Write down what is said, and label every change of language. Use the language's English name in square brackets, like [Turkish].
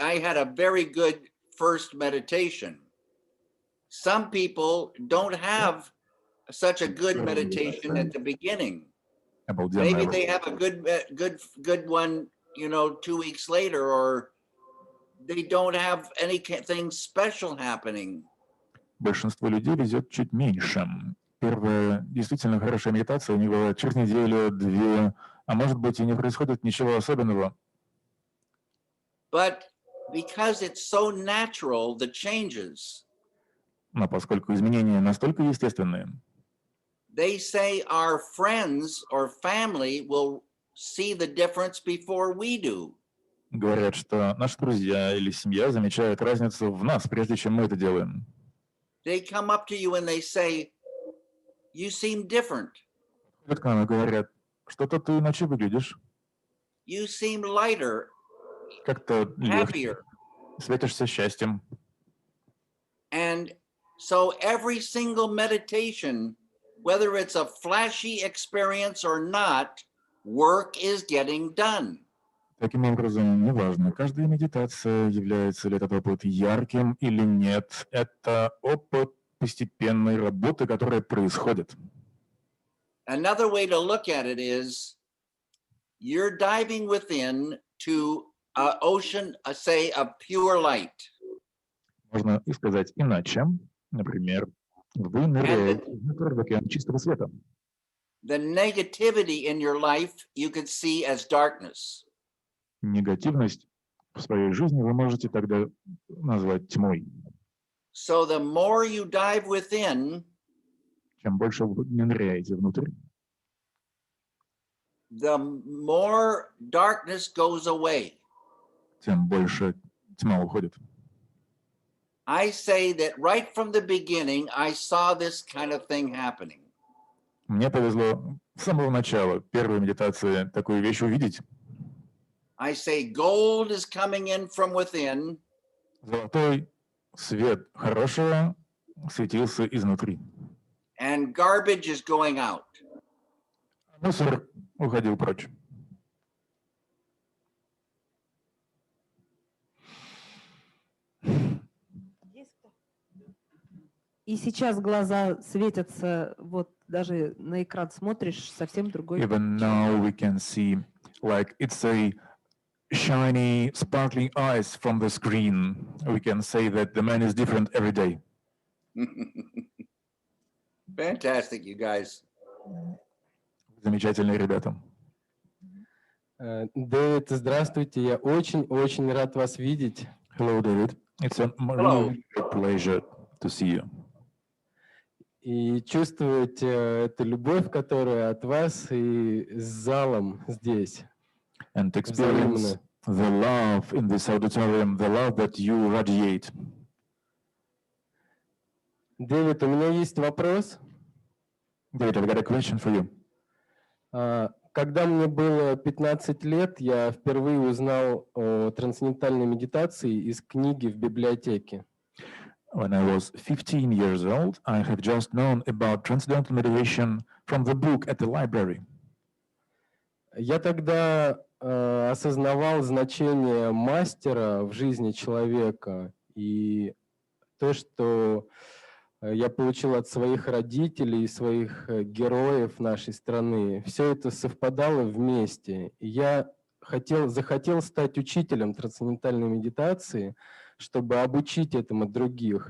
[English] I had a very good first meditation. Some people don't have such a good meditation at the beginning. Maybe they have a good one, 2 weeks later, or they don't have anything special happening. [Russian] Большинство людей везет чуть меньше. Первая действительно хорошая медитация у него через неделю, 2, а может быть и не происходит ничего особенного. [English] But because it's so natural, the changes. [Russian] Но поскольку изменения настолько естественные, [English] they say our friends or family will see the difference before we do. [Russian] Говорят, что наши друзья или семья замечают разницу в нас, прежде чем мы это делаем. [English] They come up to you and they say, "You seem different." [Russian] К нам и говорят, что-то ты иначе выглядишь. [English] You seem lighter, [Russian] как-то легче, [English] happier. [Russian] Светишься счастьем. [English] And so every single meditation, whether it's a flashy experience or not, work is getting done. [Russian] Таким образом, неважно, каждая медитация, является ли этот опыт ярким или нет, это опыт постепенной работы, которая происходит. [English] Another way to look at it is you're diving within to an ocean, say, of pure light. [Russian] Можно и сказать иначе. Например, вы ныряете в океан чистого света. [English] The negativity in your life you could see as darkness. [Russian] Негативность в своей жизни вы можете тогда назвать тьмой. [English] So the more you dive within, [Russian] чем больше вы ныряете внутрь, [English] the more darkness goes away. [Russian] Тем больше тьма уходит. [English] I say that right from the beginning, I saw this kind of thing happening. [Russian] Мне повезло с самого начала первой медитации такую вещь увидеть. [English] I say gold is coming in from within. [Russian] Золотой свет хорошего светился изнутри. [English] And garbage is going out. [Russian] Мусор уходил прочь. И сейчас глаза светятся, вот даже на экран смотришь, совсем другой. [English] Even now we can see, like it's a shiny, sparkling eyes from the screen. We can say that the man is different every day. Fantastic, you guys. [Russian] Замечательные ребята. Дэвид, здравствуйте. Я очень рад вас видеть. [English] Hello, David. It's a really great pleasure to see you. [Russian] И чувствовать эту любовь, которая от вас и с залом здесь. [English] And experience the love in this auditorium, the love that you radiate. [Russian] Дэвид, у меня есть вопрос. [English] David, I've got a question for you. [Russian] Когда мне было 15 лет, я впервые узнал о трансцендентальной медитации из книги в библиотеке. [English] When I was 15 years old, I have just known about transcendental meditation from the book at the library. [Russian] Я тогда осознавал значение мастера в жизни человека и то, что я получил от своих родителей, своих героев нашей страны. Все это совпадало вместе. И я захотел стать учителем трансцендентальной медитации, чтобы обучить этому других.